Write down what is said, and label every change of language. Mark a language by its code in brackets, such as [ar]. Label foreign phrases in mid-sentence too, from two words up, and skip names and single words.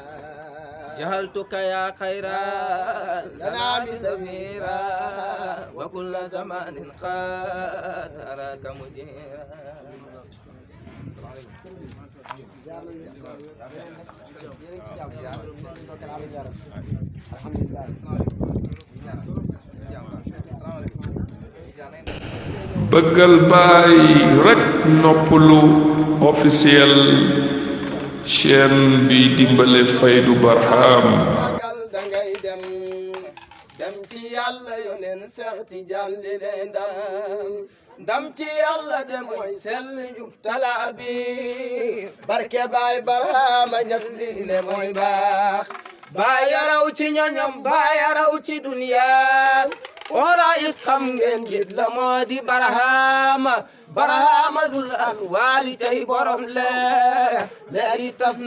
[ar] جعلتك يا خير الأنعام سفيرا وكل زمان قدرك مجيرا الحمد لله [wo] bëggal baay rek noppalu [fr] officiel chaîne [wo] bi dimbale Faydu Barham magal dangay dem ci yàlla yonen Seex Tijaan li leen ndam ci yàlla de mooy sell njub talaa bi barke baay Barhama Ñas li le mooy baax baay yaraw ci ñoñom baay yaraw ci duniya ora it xam ngeen jit la moo di Barhama Dul Anwaari tey borom leeri tas na